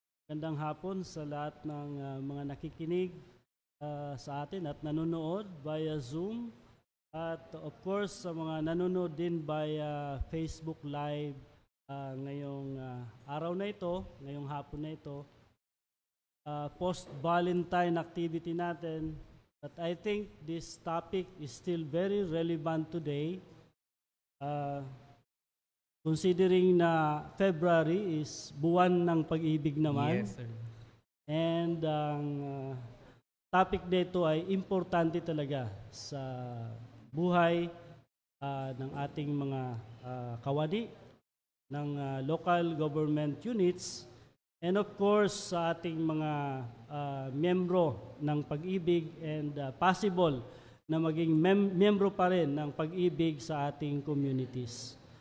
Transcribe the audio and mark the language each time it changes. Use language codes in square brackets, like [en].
[tl] Magandang hapon sa lahat ng mga nakikinig sa atin at nanonood via Zoom. At of course, sa mga nanonood din via Facebook Live ngayong araw na ito, ngayong hapon na ito. [en] Post-Valentine activity natin, but I think this topic is still very relevant today, considering na February is [tl] buwan ng pag-ibig naman. [en] Yes, sir. [tl] And ang topic nito ay importante talaga sa buhay ng ating mga kawani, ng local government units, [en] and of course, [tl] sa ating mga miyembro ng Pag-ibig and possible na maging miyembro pa rin ng Pag-ibig sa ating communities.